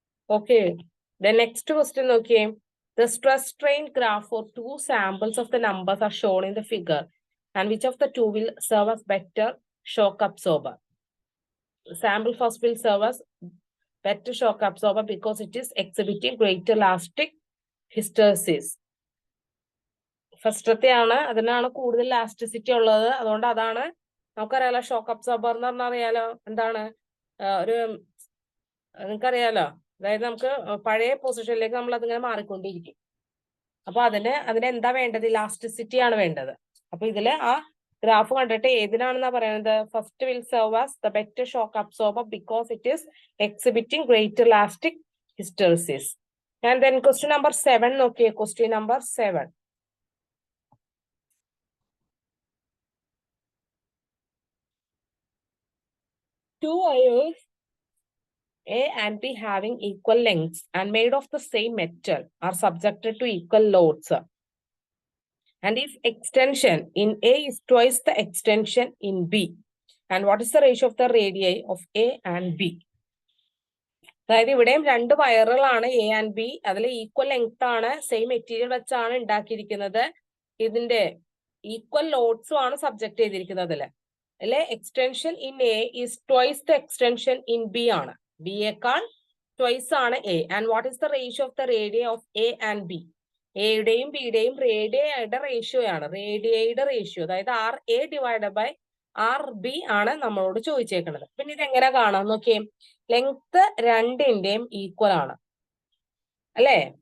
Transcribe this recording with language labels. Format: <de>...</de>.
<en>Okay, the next question, okay. The stress strain graph for two samples of the numbers are shown in the figure, and which of the two will serve as better shock absorber? Sample first will serve as better shock absorber because it is exhibiting greater elastic hysteresis.</en> <ml>ഫസ്റ്റത്തെയാണ്, അതിനാണ് കൂടുതൽ elasticity ഉള്ളത്. അതുകൊണ്ട് അതാണ് നമുക്കറിയാലോ shock absorber എന്ന് പറഞ്ഞാൽ അറിയാലോ എന്താണ് ഒരു നിങ്ങൾക്കറിയാലോ. അതായത് നമുക്ക് പഴയ പൊസിഷനിലേക്ക് നമ്മൾ അതിങ്ങനെ മാറിക്കൊണ്ടിരിക്കും. അപ്പൊ അതിനെന്താ വേണ്ടത്? ഇലാസ്റ്റിസിറ്റി ആണ് വേണ്ടത്. അപ്പൊ ഇതില് ആ ഗ്രാഫ് കണ്ടിട്ട് ഏതിനാണെന്നാ പറയുന്നത്?</ml> <en>First will serve as the better shock absorber because it is exhibiting greater elastic hysteresis. And then question number 7 നോക്കിയേ. Question number 7. Two wires A and B having equal lengths and made of the same metal are subjected to equal loads. And if extension in A is twice the extension in B, and what is the ratio of the radii of A and B?</en> <ml>അതായത് ഇവിടെയും രണ്ട് വയറുകളാണ് A and B. അതിൽ equal length ആണ്, same material വെച്ചാണ് ഉണ്ടാക്കിയിരിക്കുന്നത്. ഇതിന്റെ equal ലോഡ്സും ആണ് subject ചെയ്തിരിക്കുന്നത്.</ml> <en>അല്ലെ extension in A is twice the extension in B ആണ്.</en> <ml>B യേക്കാൾ twice ആണ് A.</ml> <en>And what is the ratio of the radii of A and B?</en> <ml>എയുടെയും ബിയുടെയും റേഡിയയുടെ റേഷ്യോ ആണ്. റേഡിയയുടെ റേഷ്യോ അതായത് RA ഡിവൈഡ് ബൈ RB ആണ് നമ്മളോട് ചോദിച്ചേക്കുന്നത്. പിന്നെ ഇത് എങ്ങനെ കാണാം നോക്കിയേ. ലെങ്ത് രണ്ടിന്റെയും ഈക്വൽ ആണ് അല്ലേ?</ml>